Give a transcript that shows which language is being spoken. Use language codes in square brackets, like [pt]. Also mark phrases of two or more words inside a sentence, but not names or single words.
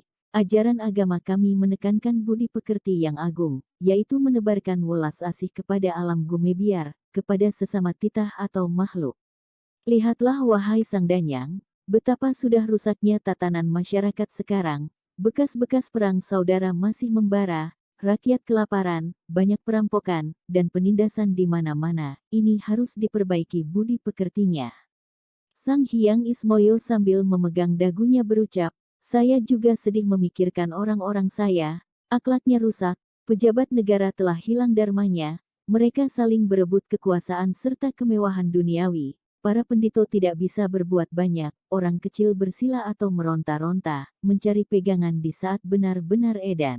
[id] Ajaran agama kami menekankan budi pekerti yang agung, yaitu menebarkan welas asih kepada alam gumebiar, kepada sesama titah atau makhluk. Lihatlah wahai Sang Danyang, betapa sudah rusaknya tatanan masyarakat sekarang, bekas-bekas perang saudara masih membara, rakyat kelaparan, banyak perampokan, dan penindasan di mana-mana, ini harus diperbaiki budi pekertinya. Sang Hyang Ismoyo sambil memegang dagunya berucap, saya juga sedih memikirkan orang-orang saya, akhlaknya rusak, pejabat negara telah hilang dharmanya, mereka saling berebut kekuasaan serta kemewahan duniawi, para pendito tidak bisa berbuat banyak, orang kecil bersila atau meronta-ronta, mencari pegangan di saat benar-benar edan.